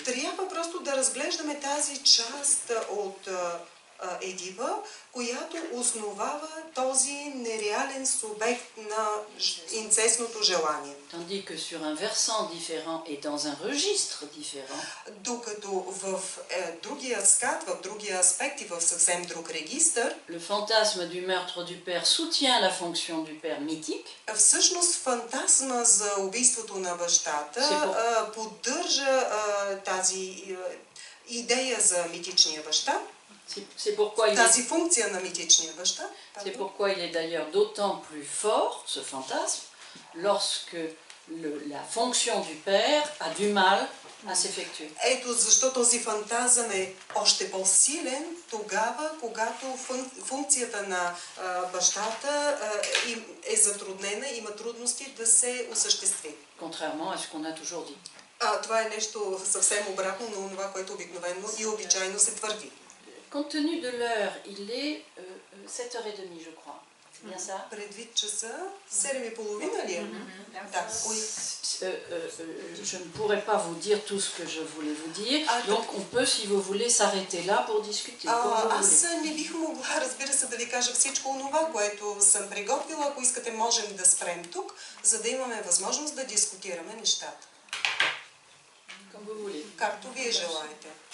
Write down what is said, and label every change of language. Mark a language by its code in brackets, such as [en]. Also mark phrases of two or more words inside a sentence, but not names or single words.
[bg] Трябва просто да разглеждаме тази част от Едипа, която основава този нереален субект на инцестното желание. [fr] Tandis que sur un versant différent et dans un registre différent, [bg] докато в другия скат, в другия аспект и в съвсем друг регистър, [fr] le fantasme du meurtre du père soutient la fonction du père mythique. [bg] Всъщност фантазма за убийството на бащата поддържа тази идея за митичния баща. Тази функция на митичния баща. [fr] C'est pourquoi il est d'ailleurs d'autant plus fort, ce fantasme, lorsque la fonction du père a du mal à s'effectuer. [bg] Ето защо този фантазъм е още по-силен тогава, когато функцията на бащата е затруднена, има трудности да се осъществи. [fr] Contrairement à ce qu'on a toujours dit. [bg] Това е нещо съвсем обратно на това, което обикновено и обичайно се твърди. [fr] Compte tenu de l'heure, il est 7h30, je crois. C'est bien ça? [bg] Предвид часа, 7:30 ли е? Да. [fr] Je ne pourrais pas vous dire tout ce que je voulais vous dire, donc on peut, si vous voulez, s'arrêter là pour discuter. [bg] Аз не бих могла, разбира се, да ви кажа всичко онова, което съм приготвила. Ако искате, можем да спрем тук, за да имаме възможност да дискутираме нещата. Както вие желаете.